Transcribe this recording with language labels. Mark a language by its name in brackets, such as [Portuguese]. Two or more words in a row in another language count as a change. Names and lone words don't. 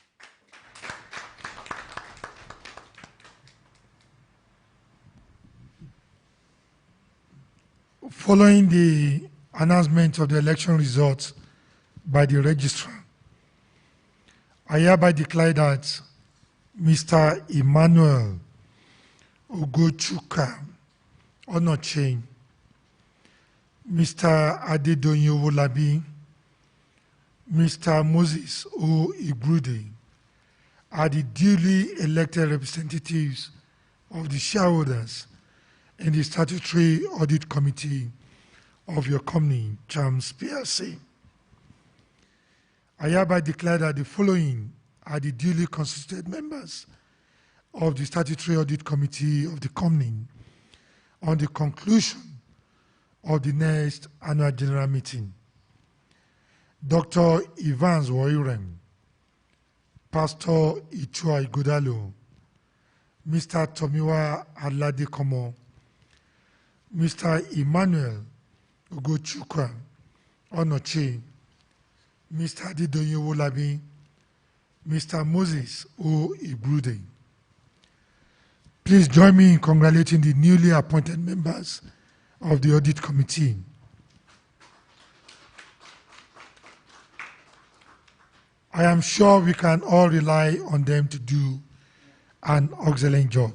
[English] Following the announcement of the election results by the registrar, I hereby declare that Mr. Emmanuel Ugochukwu Onoche, Mr. Adedoyin Owolabi, Mr. Moses O. Igrude are the duly elected representatives of the shareholders in the Statutory Audit Committee of your company, Chams PLC. I hereby declare that the following are the duly constituted members of the Statutory Audit Committee of the company on the conclusion of the next annual general meeting. Dr. Evans Woirem, Pastor Ichua Igudalo, Mr. Tomiwa Aladekomo, Mr. Emmanuel Ugochukwu Onoche, Mr. Adedoyin Owolabi, Mr. Moses O. Igrude. Please join me in congratulating the newly appointed members of the Audit Committee. I am sure we can all rely on them to do an excellent job.